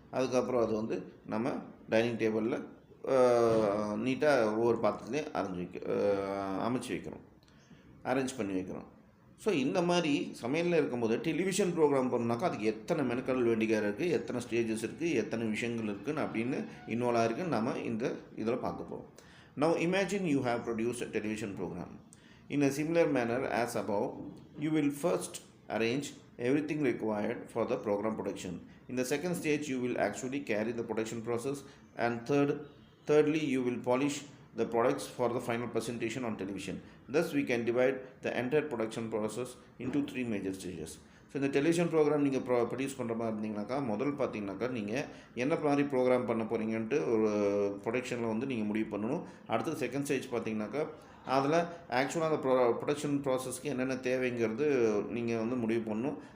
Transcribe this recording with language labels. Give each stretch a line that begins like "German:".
Tamil: அதுக்கப்புறம் அது நம்ம டைனிங் டேபிளில் நீட்டாக ஒவ்வொரு பாத்திரத்துலேயும் அமைச்சு வைக்கிறோம், அரேஞ்ச் பண்ணி வைக்கிறோம். ஸோ இந்த மாதிரி சமையலில் இருக்கும்போது டெலிவிஷன் ப்ரோக்ராம் பண்ணாக்கா அதுக்கு எத்தனை மெனக்கடல் வேண்டியதாக இருக்குது, எத்தனை ஸ்டேஜஸ் இருக்குது, எத்தனை விஷயங்கள் இருக்குதுன்னு அப்படின்னு இன்வால்வ் ஆகிருக்குன்னு நம்ம இந்த இதில் பார்க்க போகிறோம்.
English: Now imagine you have produced a television program. In a similar manner as above, you will first arrange everything required for the program production. In the second stage, you will actually carry the production process, and thirdly, you will polish the products for the final presentation on television. Thus, we can divide the entire production process into three major stages.
Tamil: So இந்த television program நீங்கள் produce பண்ணுற மாதிரி இருந்தீங்கன்னாக்கா முதல் பார்த்தீங்கன்னாக்கா நீங்கள் என்ன மாதிரி program பண்ண போகிறீங்கன்ட்டு ஒரு ப்ரொடக்ஷனில் வந்து நீங்கள் முடிவு பண்ணணும். அடுத்தது செகண்ட் ஸ்டேஜ் பார்த்தீங்கன்னாக்கா அதில் ஆக்சுவலாக அந்த ப்ரொடக்ஷன் ப்ராசஸ்க்கு என்னென்ன தேவைங்கிறது நீங்கள் வந்து முடிவு பண்ணணும்.